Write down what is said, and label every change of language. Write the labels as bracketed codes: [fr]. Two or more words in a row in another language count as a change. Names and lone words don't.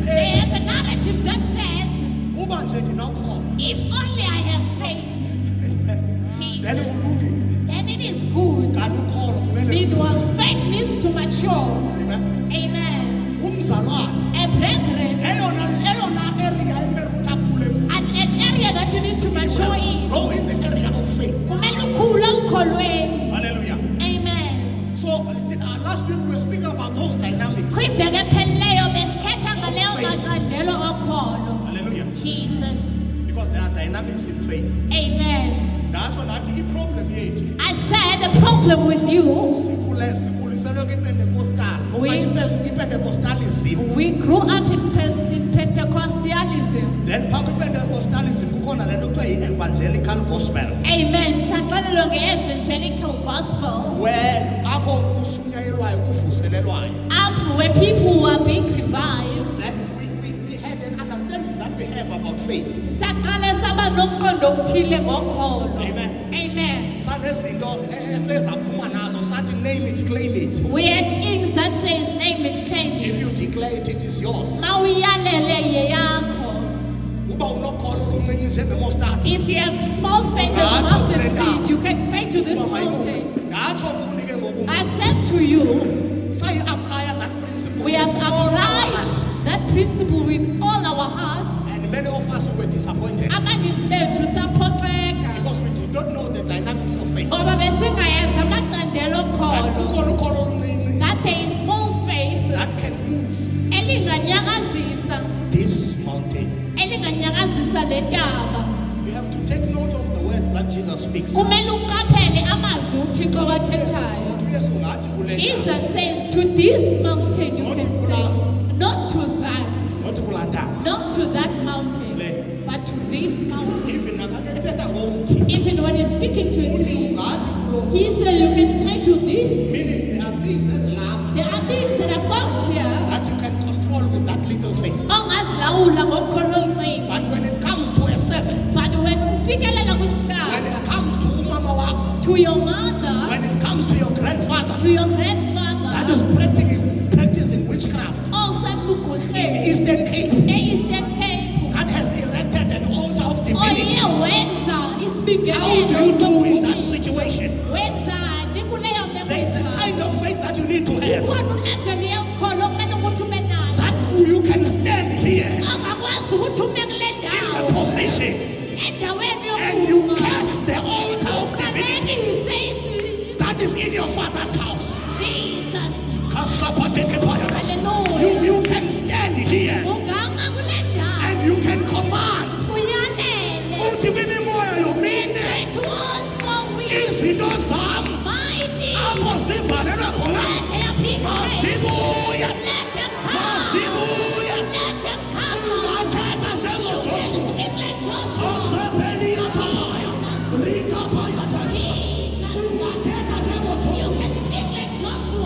[en] they [xh] ethi, [en] have a narrative that says, [xh] uba nje ndinokholo, [en] if only I have faith, then Jesus, [xh] kulungile. [en] then it is good. [xh] Kanti ukholo kumele [en] Meanwhile, faith needs to mature. Amen. Amen. [xh] Umzalwane, [en] A brethren, [xh] eyona area ekumele ukuthi akhule kuyo, [en] an area that you need to mature in. grow in the area of faith. [xh] Kumele ukhule ukholweni. [en] Hallelujah. Amen. So last week we were speaking about those dynamics. [xh] Kwiveke ephelileyo besithetha ngaleyo [en] Faith. [xh] macandelo okholo. [en] Hallelujah. Jesus. Because there are dynamics in faith. Amen. [xh] Ndatsho nathi i-problem yethu [en] I said the problem with you, [xh] sikhuliselwe kwi-Pentecostal. [en] We- [xh] I-Pentecostalism. [en] we grew up in Pentecostalism. [xh] Then phaa kwi-Pentecostalism kukhona le nto kuthiwa yi- [en] evangelical gospel. [xh] Amen. Saxelelwa nge- [en] evangelical gospel. [xh] Where apho kushunyayelwayo kuvuselelwayo. [en] Up where people were being revived. Then we had an understanding that we have about faith. [xh] Saqale saba nokuqonda okuthile ngokholo. Amen. Amen. Sanezinto esezaphuma nazo sathi [en] name it, claim it. We had things that says name it, claim it. If you declare it, it is yours. [xh] Mawuyalele yeyakho. Uba unokholo oluncinci njengemostadi. [en] If you have small faith as [xh] Ngatsho [en] mustard [xh] kule ndawo. [en] seed, you can say to this [xh] Uba mayibuve. [en] mountain, [xh] Ngatsho kuni ke ngoku [en] I said to you, [xh] sayi-aplya [en] that principle. we have with all our heart. applied that principle with all our hearts. And many of us were disappointed [xh] Abaninzi bethu saphoxeka [en] because we did not know the dynamics of faith. [xh] ngoba besingayazi amacandelo [en] And [xh] okholo. kukhona ukholo oluncinci [en] That there is small faith that can move [xh] elinganyakazisa [en] this mountain. [xh] elinganyakazisa le ntaba. [en] You have to take note of the words that Jesus speaks. [xh] Kumele uqaphele amazwi uThixo wathethayo. Uthi uYesu ngathi kule ndawo, [en] Jesus says, to this mountain you can say, not to that, [xh] nothi kulaa ndawo. [en] not to that mountain, but to this mountain. [xh] Even nakake ethetha ngomthi, [en] Even when you're speaking to [xh] uthi [en] him, [xh] ungathi kulo, [en] he said you can say to this, meaning there are things ezilapha there are things that are found here, that you can control with that little faith. [xh] ongazilawula ngokholo oluncane. [en] But when it comes to a servant, But when ufikelela when [xh] kwisicaba, [en] it comes to [xh] umama wakho, [en] to your mother, when it comes to your grandfather, to your that grandfather, is practicing witchcraft in [xh] osabugqwirheni, [en] Eastern Cape, [xh] e-Eastern Cape, [en] that has erected an altar of [xh] oye [en] divinity. [xh] wenza [en] How do you [xh] isibingelelo [en] do in that [xh] sokuphikisa. [en] situation? [xh] Wenzani kuleyo meko [en] There is a [xh] njalo? [en] kind of faith that you need to have. [xh] Ukhona uleveli yokholo okumele ukuthi ube nayo. [en] That you can stand here [xh] Angakwazi ukuthi ume kule [en] in the [xh] ndawo [en] position [xh] endaweni [en] and you [xh] yokuma. [en] cast the altar of divinity [xh] Uqalekise [en] that is in your father's house. Jesus. You can stand here [xh] Ungama kule ndawo. [en] and you can command. [xh] Uyalele. Uthi imimoya yomine, [en] Say to all four winds, [xh] izinto zami [en] mighty, [xh] apho zivalelwe khona [en] let their people [xh] masibuya, [en] let them come. [xh] masibuya. [en] Let them come. [xh] Ungathetha njengoJoshua. [en] Speak like Joshua. Osebeni yathaya, likapaya tasa. [xh] Ungathetha njengoJoshua. [en] Speak like Joshua.